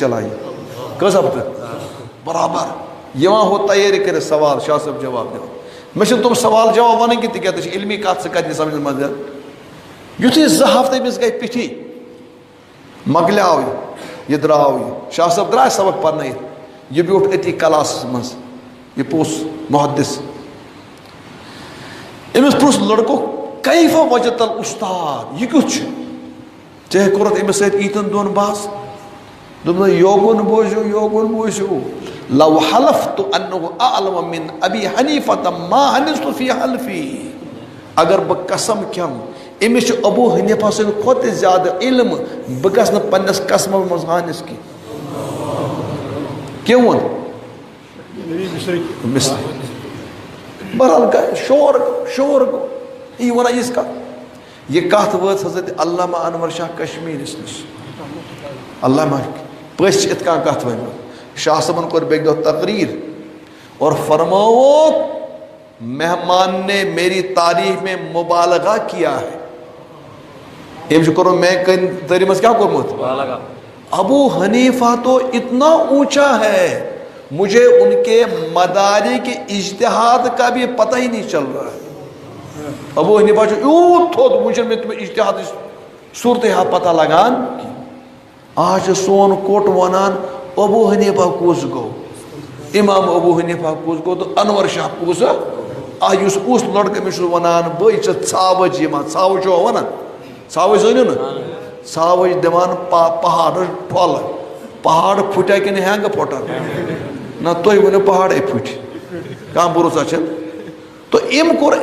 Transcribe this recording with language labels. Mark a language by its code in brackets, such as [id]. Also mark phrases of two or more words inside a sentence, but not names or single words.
[ks] چلان یہِ کٔژ ہفتہٕ برابر یِوان ہُہ تیٲری کٔرِتھ سوال شاہ صٲب جواب دِوان مےٚ چھِنہٕ تِم سوال جواب وَنٕنۍ کینٛہہ تِکیٛازِ ژٕ چھِ علمی کتھ ژٕ کَتہِ نہٕ سمجھس منٛز یِتھُے 2 ہفتہٕ أمِس گٔے پیٚٹھی مۄکلیو یہِ درٛاو یہِ شاہ صٲب درٛاے سبق پرنٲیِتھ یہِ بیوٗٹھ أتی کلاسس منٛز یہِ پوٚژھ محدِث أمِس پرُژھ لڑکو [ar] کیفہ وجدت الاستاد [ks] یہِ کیُتھ چھُ ژےٚ کوٚرُتھ أمِس سۭتۍ ییٖتٮ۪ن دۄہن بحث دوٚپُن یوکُن بوٗزِو [ar] لو حلفت انه اعلم من ابي حنيفة ما حنثت في حلفي [ks] اگر بہٕ قسم کھٮ۪مہٕ أمِس چھُ ابوٗ حنیٖفہ سٕنٛدِ کھۄتہٕ تہِ زیادٕ علم بہٕ گژھٕ نہٕ پننِس قسمس منٛز حٲنِس کینٛہہ ووٚن بہرحال شور گوٚو یہِ وَنان یِژھ کتھ یہِ کتھ وٲژ حضرت علامہ انور شاہ کشمیٖرس نِش علامہ پٔژھۍ چھِ یِتھ کٔنۍ کتھ ؤنمٕژ شاہ صٲبن کوٚر بیٚکہِ دۄہ تقریٖر اور فرماووکھ [ur] مہمان نے میری تعریف میں مبالغہ کیا ہے [ks] أمۍ چھُ کوٚرمُت میٛانہِ تعریٖف کیٛاہ کوٚرمُت [ur] ابو حنیفہ تو اتنا اونچا ہے مجھے ان کے مدارک اجتہاد کا بھی پتہ ہی نہیں چل رہا ہے [ks] ابو حنیفہ چھُ یوٗت تھوٚد وۄنۍ چھُنہٕ مےٚ تِمن اجتہادٕچ صوٗرتحال پتہ لگان آز چھُ سون کوٚٹ وَنان ابو حنیفہ کُس گوٚو امام ابو حنیفہ کُس گوٚو تہٕ انور شاہ کُس یُس کُس لڑکہٕ أمِس چھُ وَنان بٔے چھِ ژھاوٕج یِوان ژھاوٕج چھُوا وَنان ژھاوٕج زٲنِو نہٕ ژھاوٕج دِوان پہاڑس پھۄلہٕ پہاڑ پھٕٹیا کِنہٕ ہینٛگہٕ پھٕٹن نہ تُہۍ ؤنِو پہاڑے پھٕٹۍ کانٛہہ بروسا چھُنہٕ تہٕ أمۍ کوٚر